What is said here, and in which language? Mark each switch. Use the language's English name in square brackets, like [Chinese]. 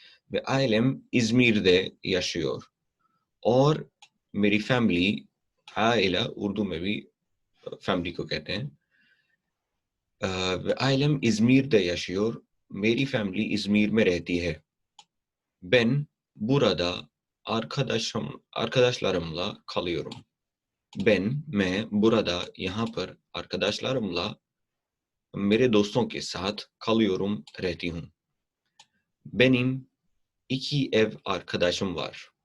[Turkish] Ve ailem İzmir'de yaşıyor. [Urdu] اور میری family, عائلہ Urdu میں بھی فیملی کو کہتے ہیں. [Turkish] ailem İzmir'de yaşıyor. [Urdu] میری فیملی ازمیر میں رہتی ہے. [Turkish] Ben burada arkadaşlarımla kalıyorum. [Urdu] میں [Turkish] burada [Urdu] یہاں پر [Turkish] arkadaşlarımla [Urdu] میرے دوستوں کے ساتھ [Turkish] kalıyorum [Urdu] رہتی ہوں. [Turkish] Benim iki ev arkadaşım var.